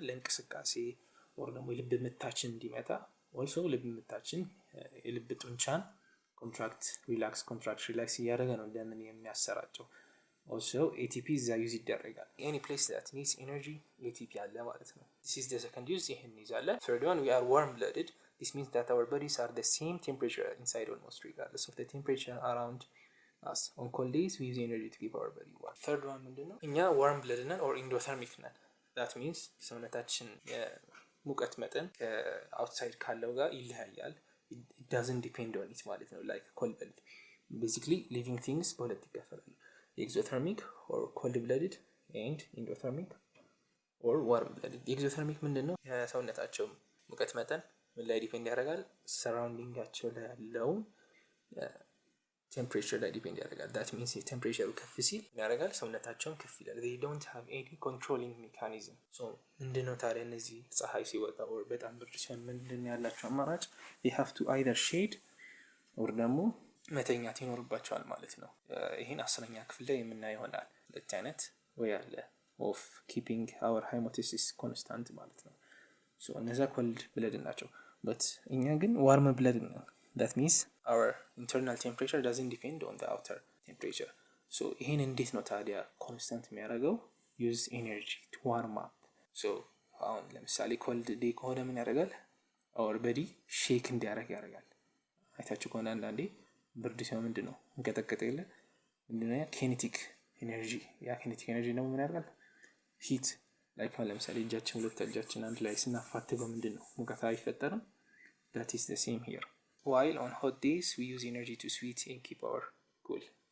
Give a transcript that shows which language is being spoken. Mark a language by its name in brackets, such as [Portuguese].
[Amharic] ለእንቅስቃሴ ወር ደግሞ የልብ ምታችን እንዲመታ። ኦልሶ ልብ ምታችን የልብ ጡንቻን ኮንትራክት ሪላክስ እያደረገ ነው እንደምን የሚያሰራጨው። ኦልሶ ኤቲፒ እዛ ዩዝ ይደረጋል። [English] any place that needs energy [Amharic] ATP አለ ማለት ነው። this is the second use። ይሄን ይዛለን። [English] third one we are warm blooded. This means that our bodies are the same temperature inside almost regardless of the temperature around us. On cold days, we use energy to keep our body warm. Third one [Amharic] ምንድን ነው? [English] እኛ warm blooded ነን or endothermic ነን. That means [Amharic] ሰውነታችን የሙቀት መጠን ከአውትሳይድ ካለው ጋር ይለያያል. [English] It doesn't depend on it [Amharic] ማለት ነው. [English] Like cold blooded. Basically living things [Amharic] በሁለት ይከፈላሉ. [English] Exothermic or cold blooded and endothermic or warm blooded. [Amharic] Exothermic ምንድን ነው? የሰውነታቸው ሙቀት መጠን ምን ላይ ዲፔንድ ያደርጋል? ሰራውንዲንጋቸው ላይ ያለውን ቴምፕሬቸር ላይ ዲፔንድ ያደርጋል። ዳት ሚንስ ቴምፕሬቸሩ ከፍ ሲል ያደርጋል ሰውነታቸውም ከፍ ይላል። [English] they don't have any controlling mechanism. [Amharic] so ምንድነው ታዲያ እነዚህ ፀሐይ ሲወጣ or በጣም ብርድ ሲሆን ምንድን ያላቸው አማራጭ? they have to either shade or ደግሞ መተኛት ይኖርባቸዋል ማለት ነው። ይሄን 10ኛ ክፍል ላይ የምናየው ይሆናል። ሁለት አይነት ወይ አለ of keeping our hemostasis constant ማለት ነው። so እነዛ cold blooded ናቸው። but እኛ ግን warm blooded ነው። [English] that means our internal temperature doesn't depend on the outer temperature. [Amharic] so ይሄን እንዴት ነው ታዲያ ኮንስታንት የሚያደርገው? [English] use energy to warm up. [Amharic] so አሁን ለምሳሌ cold day ከሆነ ምን ያደርጋል? our body ሼክ እንዲያደርግ ያደርጋል። አይታችሁ ከሆነ አንዳንዴ ብርድ ሲሆን ምንድን ነው እንቀጠቀጥ የለ ምንድን ነው kinetic energy። ያ kinetic energy ደግሞ ምን ያደርጋል? ሂት ላይክ ለምሳሌ እጃችን ሁለት እጃችን አንድ ላይ ስናፋትገው ምንድን ነው ሙቀት አይፈጠርም? [English] that is the same here. while on hot days we use energy to sweat and keep our cool.